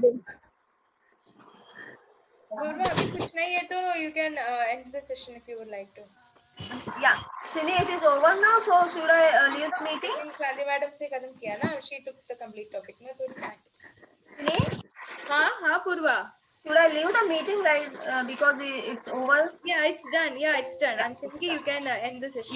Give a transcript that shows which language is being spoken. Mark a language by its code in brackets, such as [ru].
[hi] अभी कुछ नहीं है तो [en] you can end the session if you would like to. Yeah, Sini, it is over now. So should I leave the meeting? [hi] क्रांति madam से खत्म किया ना, [en] she took the complete topic [hi] ना, तो [en] it's fine. Sini, [hi] हाँ पूर्वा. [en] should I leave the meeting right because it's over? Yeah, it's done. I'm saying you can end the session.